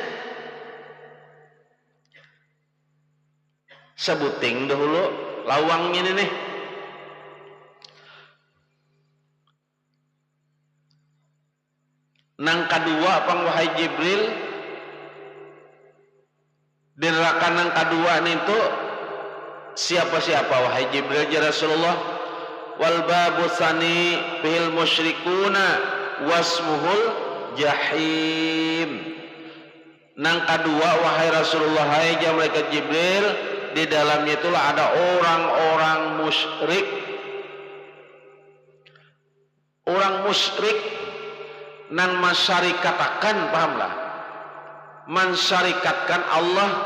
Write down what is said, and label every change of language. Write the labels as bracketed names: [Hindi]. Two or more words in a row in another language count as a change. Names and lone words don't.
[Banjar] Sebuting dahulu lawangnya ini nih. Nang kadua pang wahai Jibril, di neraka nang kadua itu siapa-siapa wahai Jibril [Arabic] يا رسول الله? والباب الثاني فيه المشركون واسمه الجحيم. [Banjar] Nang kadua wahai Rasulullah, hai malaikat Jibril, di dalamnya itulah ada orang-orang musyrik. Orang musyrik nang masyarikatakan, pahamlah, mensyarikatkan Allah.